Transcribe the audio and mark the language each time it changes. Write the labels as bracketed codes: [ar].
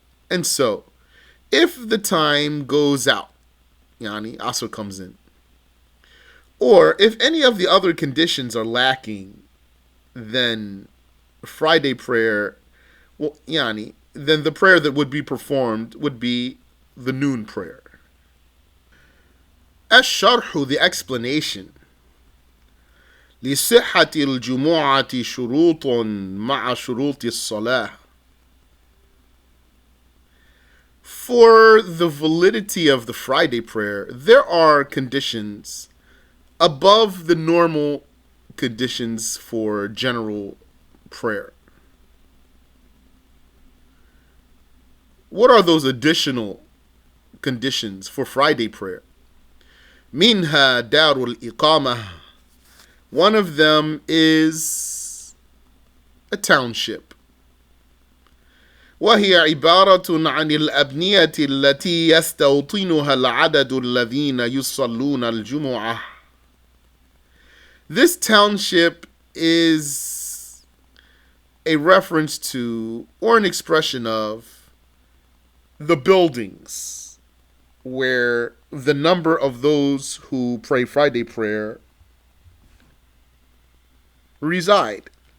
[en] And so, if the time goes out, Asr comes in, or if any of the other conditions are lacking, then Friday prayer, then the prayer that would be performed would be the noon prayer. الشرح, the explanation. [ar] لصحة الجمعة شروط مع شروط الصلاة. [en] For the validity of the Friday prayer, there are conditions above the normal conditions for general prayer. What are those additional conditions for Friday prayer? [ar] Minha darul iqamah. [en] One of them is a township. [ar] وهي عبارة عن الأبنية التي يستوطنها العدد الذين يصلون الجمعة. [en] This township is a reference to or an expression of the buildings where the number of those who pray Friday prayer reside.